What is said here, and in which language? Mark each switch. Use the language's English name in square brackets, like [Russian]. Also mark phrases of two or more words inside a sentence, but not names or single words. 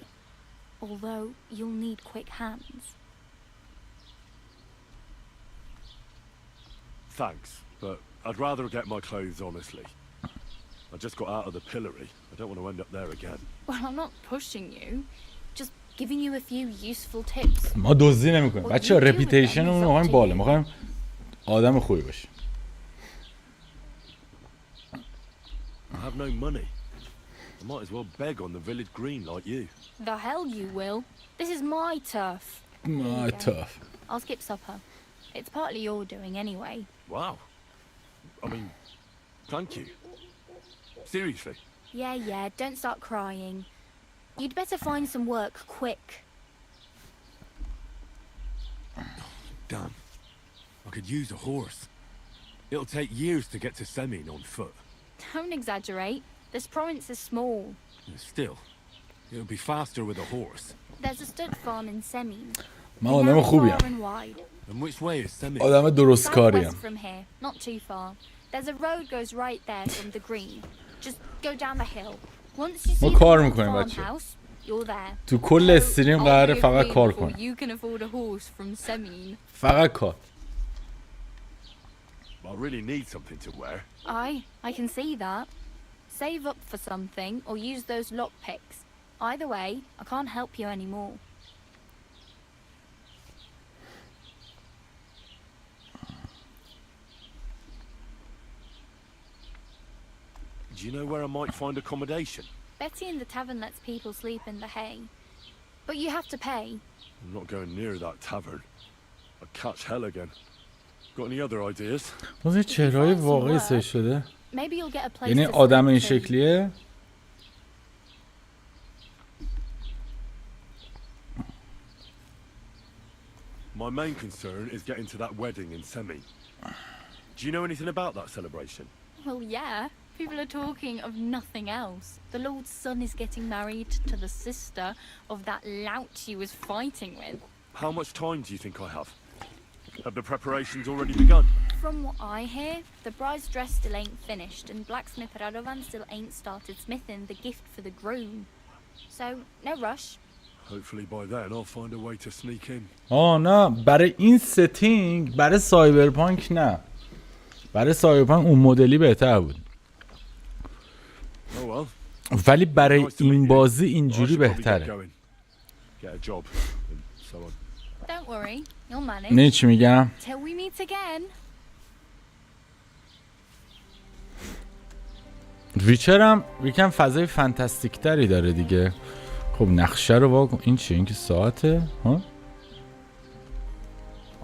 [English] Although you'll need quick hands. Thanks, but I'd rather get my clothes honestly. I just got out of the pillory. I don't want to end up there again. Well, I'm not pushing you. Just giving you a few useful tips. [Persian] ما دزدی نمی‌کنیم. بچه‌ها رپیتیشنمون رو می‌خوایم بالا. می‌خوایم آدم خوبی باشیم. [English] I have no money. I might as well beg on the village green like you. The hell you will. This is my turf. My turf. I'll skip supper. It's partly your doing anyway. Wow. I mean, thank you. Seriously. Yeah, don't start crying. You'd better find some work quick. Damn. I could use a horse. It'll take years to get to Semin on foot. Don't exaggerate. This province is small. Still, it'll be faster with a horse. There's a stud farm in Semin. [Persian] من آدم خوبیم. [English] And which way is Semin? [Persian] آدم درست کاریم. [English] Southwest from here, not too far. There's a road goes right there from the green. Just go down the hill. Once you see the farmhouse, you're there. [Persian] تو کل استریم قراره فقط کار کنم. [English] You can afford a horse from Semin. [Persian] فقط کار. [English] I really need something to wear. I can see that. Save up for something or use those lockpicks. Either way, I can't help you anymore. Do you know where I might find accommodation? Betty in the tavern lets people sleep in the hay. But you have to pay. I'm not going near that tavern. I'd catch hell again. Got any other ideas? [Persian] باز یه چهرهای واقعی سه شده. [English] Maybe you'll get a place [Persian] یعنی [English] to [Persian] آدم این [English] sleep in. [Persian] شکلیه. [English] My main concern is getting to that wedding in Semin. Do you know anything about that celebration? Well, yeah. People are talking of nothing else. The Lord's son is getting married to the sister of that lout he was fighting with. How much time do you think I have? Have the preparations already begun? From what I hear, the bride's dress still ain't finished, and blacksmith Radovan still ain't started smithing the gift for the groom. So, no rush. Hopefully by then I'll find a way to sneak in. [Persian] نه برای این ستینگ برای سایبرپانک نه. برای سایبرپانک اون مدلی بهتر بود. ولی برای این بازی اینجوری بهتره. [English] Don't worry, you'll manage. [Persian] نه چی میگم؟ [English] Till we meet again. [Persian] ویچر هم یکم فضای فانتاستیک تری داره دیگه. خب نقشه رو واکن. این چیه؟ این که ساعته؟ ها؟